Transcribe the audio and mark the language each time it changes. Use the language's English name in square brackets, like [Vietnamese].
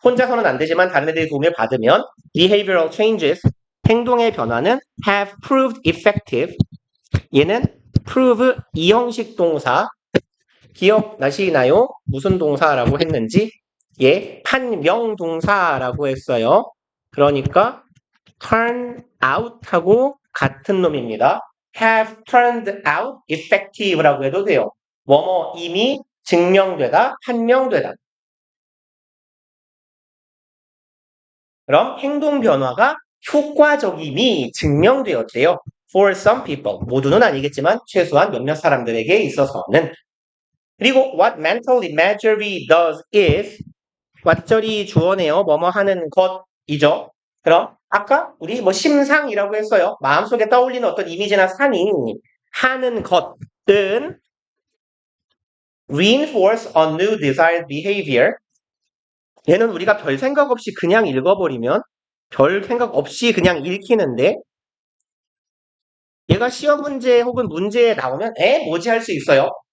[Korean] 혼자서는 안 되지만 다른 애들의 도움을 받으면 [English] behavioral changes [Korean] 행동의 변화는 [English] have proved effective [Korean] 얘는 prove 이 형식 동사 기억나시나요? 무슨 동사라고 했는지 예, 판명 동사라고 했어요. 그러니까 [English] turn out [Korean] 하고 같은 놈입니다. [English] have turned out effective라고 [Korean] 해도 돼요. 뭐뭐 이미 증명되다, 판명되다. 그럼 행동 변화가 효과적임이 증명되었대요. [English] For some people. [Korean] 모두는 아니겠지만 최소한 몇몇 사람들에게 있어서는. [English] 그리고 what mental imagery does is [Korean] 왓절이 주어네요. 뭐뭐 하는 것이죠. 그럼 아까 우리 뭐 심상이라고 했어요. 마음속에 떠올리는 어떤 이미지나 상이 하는 것은 [English] reinforce a new desired behavior [Korean] 얘는 우리가 별 생각 없이 그냥 읽어버리면 별 생각 없이 그냥 읽히는데 얘가 시험 문제 혹은 문제에 나오면 뭐지 할 수 있어요.